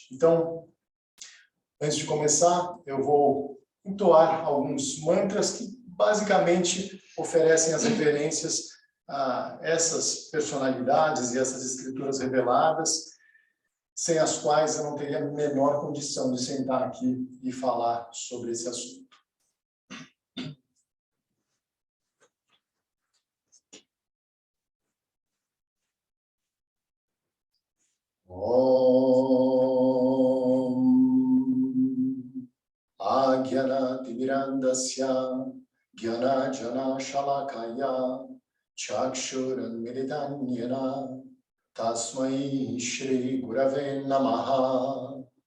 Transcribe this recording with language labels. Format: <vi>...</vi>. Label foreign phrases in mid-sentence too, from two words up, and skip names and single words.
<pt>Então, antes de começar, eu vou entoar alguns mantras que basicamente oferecem as referências a essas personalidades e essas escrituras reveladas, sem as quais eu não teria a menor condição de sentar aqui e falar sobre esse assunto.</pt> <sa>ॐ अज्ञानतिमिरान्धस्य ज्ञानाजन शलाकया चक्षुरन् मिलितन्यन तस्मै श्री गुरवे नमः.</sa>